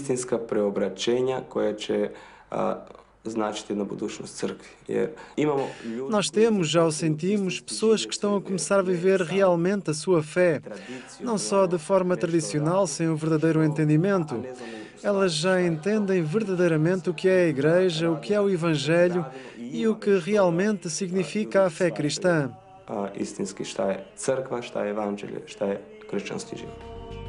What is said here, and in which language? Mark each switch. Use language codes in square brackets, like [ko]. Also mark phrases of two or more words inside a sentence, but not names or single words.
[pt] Nós temos, já o sentimos, pessoas que estão a começar a viver realmente a sua fé, não só de forma tradicional, sem o verdadeiro entendimento. Elas já entendem verdadeiramente o que é a Igreja, o que é o Evangelho e o que realmente significa a fé cristã. [hr] Istinski šta je crkva, šta je evanđelje, šta je kršćanski život.